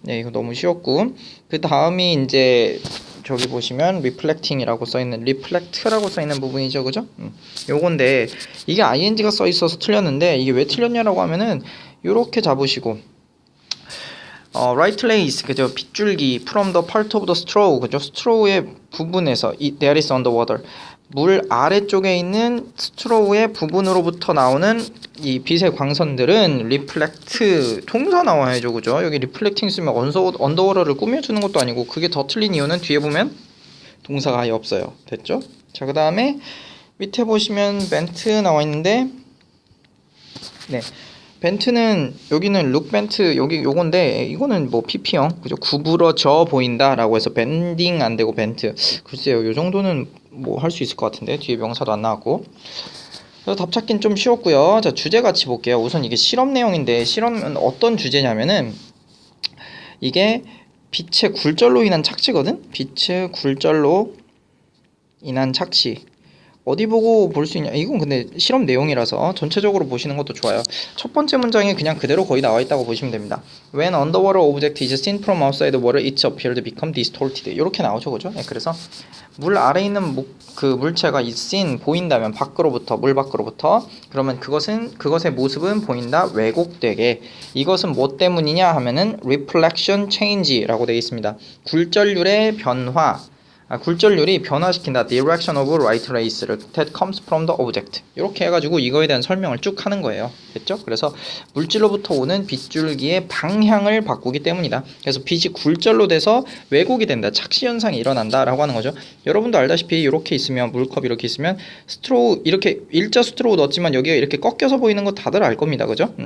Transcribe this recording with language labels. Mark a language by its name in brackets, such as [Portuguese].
[Korean] 네, 이거 너무 쉬웠고 그 다음이 이제 저기 보시면 reflecting이라고 써있는 reflect라고 써있는 부분이죠, 그죠? 요건데 이게 ing가 써있어서 틀렸는데 이게 왜 틀렸냐라고 하면은 요렇게 잡으시고 [English] right place [Korean] 그죠? 빗줄기 [English] from the part of the straw 그죠? [Korean] straw의 부분에서 [English] there is underwater [Korean] 물 아래쪽에 있는 스트로우의 부분으로부터 나오는 이 빛의 광선들은 리플렉트 동사 나와야죠, 그죠? 여기 리플렉팅 쓰면 언더워러를 꾸며주는 것도 아니고 그게 더 틀린 이유는 뒤에 보면 동사가 아예 없어요. 됐죠? 자, 그 다음에 밑에 보시면 벤트 나와 있는데 네. 벤트는 여기는 룩 벤트 여기 요건데 이거는 뭐 PP형 그죠? 구부러져 보인다라고 해서 밴딩 안 되고 벤트 글쎄요 요 정도는 뭐 할 수 있을 것 같은데 뒤에 명사도 안 나왔고 그래서 답 찾기는 좀 쉬웠고요. 자 주제 같이 볼게요. 우선 이게 실험 내용인데 실험은 어떤 주제냐면은 이게 빛의 굴절로 인한 착지거든. 빛의 굴절로 인한 착시 어디 보고 볼 수 있냐? 이건 근데 실험 내용이라서 전체적으로 보시는 것도 좋아요. 첫 번째 문장에 그냥 그대로 거의 나와 있다고 보시면 됩니다. [English] When underwater object is seen from outside the water, it appears to become distorted. [Korean] 이렇게 나오죠, 그죠? 네, 그래서 물 아래 있는 그 물체가 seen 보인다면 물 밖으로부터 그러면 그것의 모습은 보인다 왜곡되게. 이것은 뭐 때문이냐 하면은 [English] reflection change [Korean] 라고 되어 있습니다. 굴절률의 변화. 굴절률이 변화시킨다. [English] Direction of light rays를 that comes from the object. [Korean] 이렇게 해가지고 이거에 대한 설명을 쭉 하는 거예요. 됐죠? 그래서 물질로부터 오는 빛줄기의 방향을 바꾸기 때문이다. 그래서 빛이 굴절로 돼서 왜곡이 된다. 착시 현상이 일어난다라고 하는 거죠. 여러분도 알다시피 이렇게 있으면 물컵 이렇게 있으면 스트로우 이렇게 일자 스트로우 넣었지만 여기가 이렇게 꺾여서 보이는 거 다들 알 겁니다. 그죠?